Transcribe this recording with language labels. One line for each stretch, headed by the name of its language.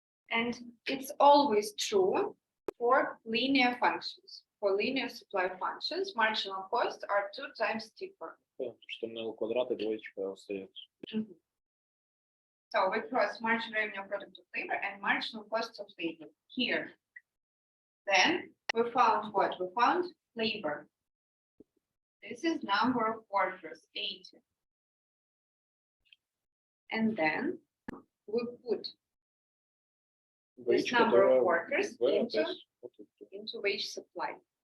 English: And it's always true for linear functions. For linear supply functions, marginal costs are 2 times steeper.
Russian: Потому что на L квадрат и двоечка остается.
English: So we cross marginal revenue of product of labor and marginal costs of labor here. Then we found what? We found labor. This is number of workers, 80. And then we put this number of workers into wage supply.